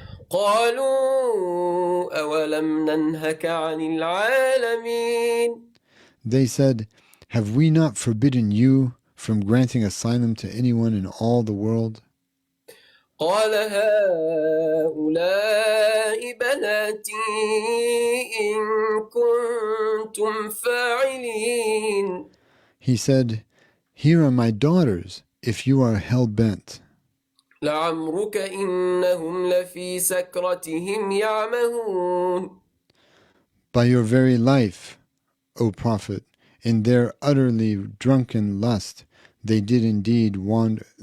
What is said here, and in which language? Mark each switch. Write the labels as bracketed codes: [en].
[ar] قالوا أولم ننهك عن العالمين. [en] They said, "Have we not forbidden you from granting asylum to anyone in all the world?" [ar] قال هؤلاء بناتي إن كنتم فاعلين. [en] He said, "Here are my daughters, if you are hell-bent. [ar] لعمرك إنهم لفي سكرتهم يعمهون. [en] By your very life, O Prophet, in their utterly drunken lust, they did indeed wandering.